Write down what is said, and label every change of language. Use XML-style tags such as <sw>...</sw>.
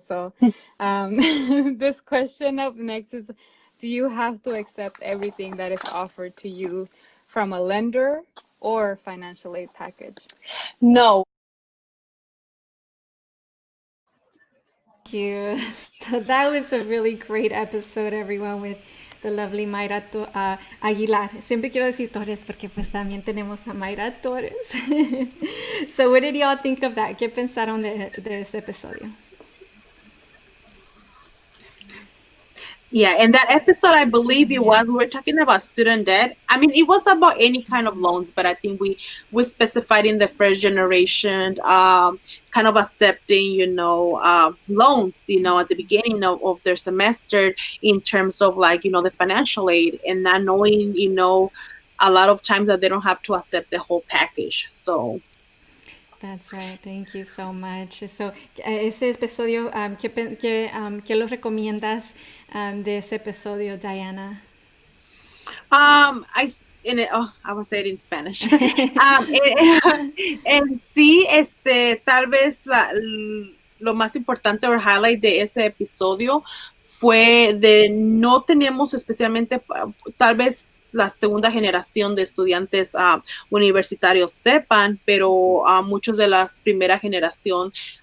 <en>So this question up next is, do you have to accept everything that is offered to you from a lender or financial aid package? No. Thank you. So that was a really great episode, everyone, with the lovely Mayra Aguilar.</en> <es>Siempre quiero decir Torres porque pues también tenemos a Mayra Torres.</es> <en>So what did y'all think of that?</en> <es>¿Qué pensaron de ese episodio?</es> <en>Yeah, and that episode, I believe we were talking about student debt. I mean, it was about any kind of loans, but I think we specified in the first generation, kind of accepting, loans, at the beginning of their semester, in terms of like, the financial aid, and not knowing, a lot of times that they don't have to accept the whole package. So That's right. Thank you so much.</en> <es>So, ese episodio, ¿qué lo recomiendas de ese episodio, Diana?</es> <en>I will say it in Spanish.</en> <es>En sí, tal vez lo más importante o highlight de ese episodio fue de no tenemos especialmente, tal vez la segunda generación de estudiantes universitarios sepan, pero muchos de la primera generación</es>